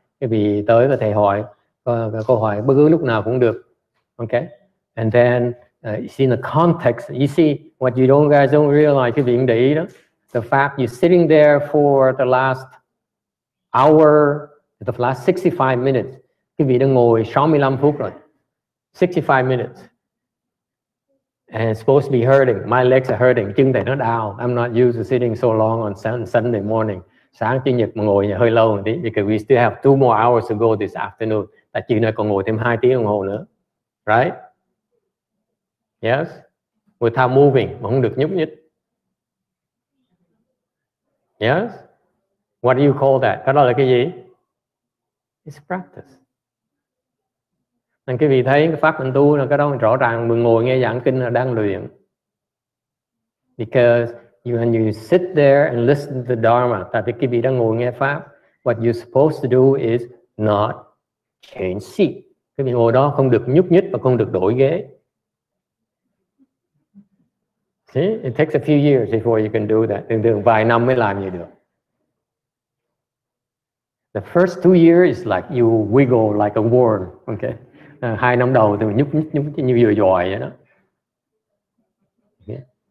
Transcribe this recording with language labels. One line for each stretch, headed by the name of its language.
Vietnamese: Quý vị tới có thể hỏi câu hỏi bất cứ lúc nào cũng được.
English: Okay? And then you see in the context, you see what you guys don't realize,
Vietnamese: quý vị để ý đó,
English: the fact you're sitting there for the last hour, the last 65 minutes.
Vietnamese: Quý vị đã ngồi 65 phút rồi.
English: 65 minutes. And it's supposed to be hurting. My legs are hurting.
Vietnamese: Chân thầy nó đau.
English: I'm not used to sitting so long on Sunday morning.
Vietnamese: Sáng Chủ nhật mà ngồi hơi lâu một tí.
English: Because we still have 2 more hours to go this afternoon.
Vietnamese: Tại chiều nay còn ngồi thêm 2 tiếng đồng hồ nữa.
English: Right? Yes? Without moving.
Vietnamese: Mà không được nhúc nhích.
English: Yes? What do you call that?
Vietnamese: Cái đó là cái gì?
English: It's practice.
Vietnamese: Nên quý vị thấy cái pháp mình tu là cái đó rõ ràng mình ngồi nghe giảng kinh là đang luyện.
English: Because when you sit there and listen to the Dharma,
Vietnamese: tại vì quý vị đang ngồi nghe pháp,
English: what you're supposed to do is not change seat.
Vietnamese: Quý vị ngồi đó không được nhúc nhích và không được đổi ghế.
English: See? It takes a few years before you can do that.
Vietnamese: Thường vài năm mới làm như được.
English: The first 2 years is like you wiggle like a worm. Okay?
Vietnamese: 2 năm đầu thì nhúc như vừa dòi vậy đó. Okay.